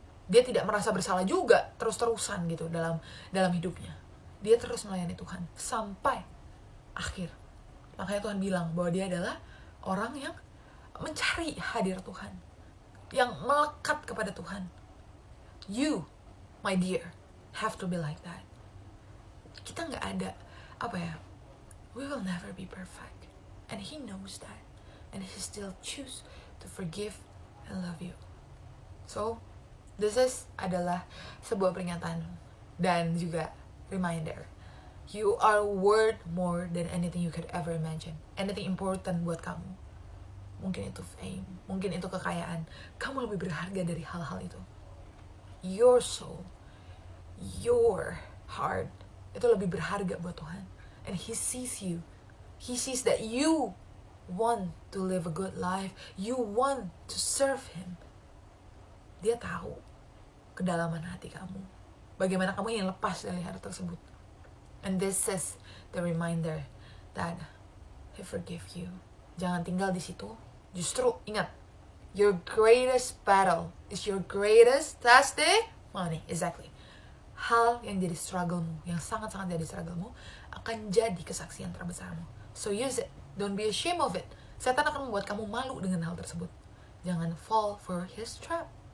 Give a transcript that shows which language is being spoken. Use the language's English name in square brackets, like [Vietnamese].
[Indonesian] Dia tidak merasa bersalah juga terus-terusan gitu dalam hidupnya. Dia terus melayani Tuhan sampai akhir. Makanya Tuhan bilang bahwa dia adalah orang yang mencari hadir Tuhan, yang melekat kepada Tuhan. [English] You, my dear, have to be like that. [Indonesian] Kita gak ada, [English] we will never be perfect. And He knows that. And He still choose to forgive and love you. So, this [Indonesian] adalah sebuah peringatan dan juga reminder. [English] You are worth more than anything you could ever imagine. Anything important [Indonesian] buat kamu. Mungkin itu fame, mungkin itu kekayaan. Kamu lebih berharga dari hal-hal itu. [English] Your soul, your heart, [Indonesian] itu lebih berharga buat Tuhan. [English] And He sees you. He sees that you want to live a good life. You want to serve Him. [Indonesian] Dia tahu kedalaman hati kamu, bagaimana kamu ingin lepas dari hal tersebut. [English] And this is the reminder that He forgive you. [Indonesian] Jangan tinggal di situ. Justru ingat, [English] your greatest battle is your greatest testimony. Exactly. [Indonesian] Hal yang jadi struggle-mu, yang sangat-sangat jadi struggle-mu, akan jadi kesaksian terbesarmu. [English] So use it. Don't be ashamed of it. [Indonesian] Setan akan membuat kamu malu dengan hal tersebut. Jangan [English] fall for his trap.